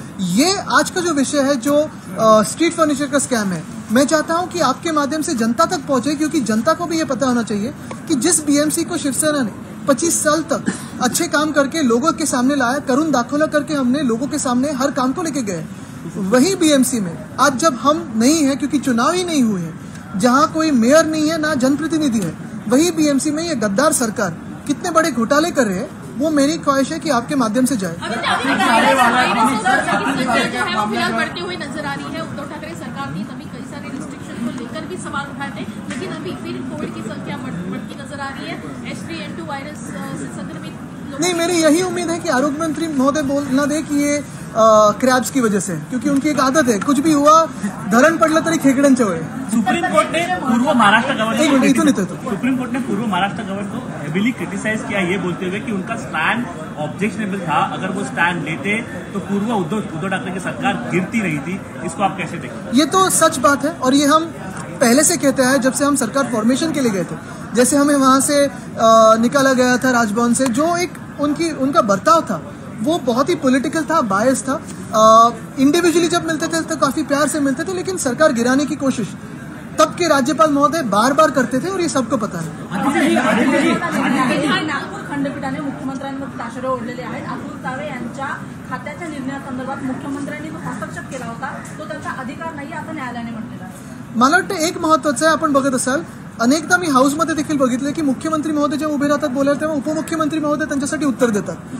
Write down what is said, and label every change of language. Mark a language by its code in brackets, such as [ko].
[hi] ये आज का जो विषय है, जो स्ट्रीट फर्नीचर का स्कैम है, मैं चाहता हूं कि आपके माध्यम से जनता तक पहुंचे, क्योंकि जनता को भी ये पता होना चाहिए कि जिस बीएमसी को शिवसेना ने 25 साल तक अच्छे काम करके लोगों के सामने लाया, करुण दाखोला करके हमने लोगों के सामने हर काम को लेके गए, वही बीएमसी में आज जब हम नहीं है, क्योंकि चुनाव ही नहीं हुए हैं, जहां कोई मेयर नहीं है, ना जनप्रतिनिधि है, वही बीएमसी में ये गद्दार सरकार कितने बड़े घोटाले कर रहे हैं, वो मेरी ख्वाहिश है कि आपके माध्यम से जाए। बढ़ती हुई नजर आ रही है। उद्धव ठाकरे सरकार ने तभी कई सारे रिस्ट्रिक्शन को लेकर भी सवाल उठाए थे, लेकिन अभी फिर कोविड की संख्या बढ़ती नजर आ रही है। H3N2 वायरस से संक्रमित नहीं, मेरी यही उम्मीद है कि आरोग्य मंत्री महोदय बोल ना दे कि ये क्रैब्स की वजह से, क्योंकि उनकी एक आदत है, कुछ भी हुआ [mr] धरण पडलं तरी खेकड्यां चवळे। [hi] सुप्रीम कोर्ट ने पूर्व महाराष्ट्र गवर्नर सुप्रीम कोर्ट ने पूर्व महाराष्ट्र गवर्नर को हेवीली क्रिटिसाइज किया, ये बोलते हुए कि उनका स्टैंड ऑब्जेक्शनेबल था, अगर वो स्टैंड लेते तो पूर्व उद्धव ठाकरे की सरकार गिरती नहीं थी। इसको आप कैसे देखते? ये तो सच बात है, और ये हम पहले से कहते हैं, जब से हम सरकार फॉर्मेशन के लिए गए थे। जैसे हमें वहां से निकाला गया था राजभवन से, जो एक उनका बर्ताव था वो बहुत ही पॉलिटिकल था, बायस था। इंडिविजुअली जब मिलते थे तो काफी प्यार से मिलते थे, लेकिन सरकार गिराने की कोशिश तब के राज्यपाल महोदय बार बार करते थे, और ये सबको पता है। [mr] नागपूर खंडपीठाने मुख्यमंत्र्यांवर ताशेरे ओढलेले आहेत। अतुल सावे यांच्या खात्याच्या निर्णयासंदर्भात मुख्यमंत्र्यांनी जो हस्तक्षेप केला होता तो त्यांचा अधिकार नाही, असं न्यायालयाने म्हटलेलं आहे। मला वाटतं एक महत्वाचं आहे, आपण बघत असाल अनेकदा मी हाऊसमध्ये देखील बघितलं की मुख्यमंत्री महोदय जेव्हा उभे राहतात बोलायला, तेव्हा उपमुख्यमंत्री महोदय त्यांच्यासाठी उत्तर देतात।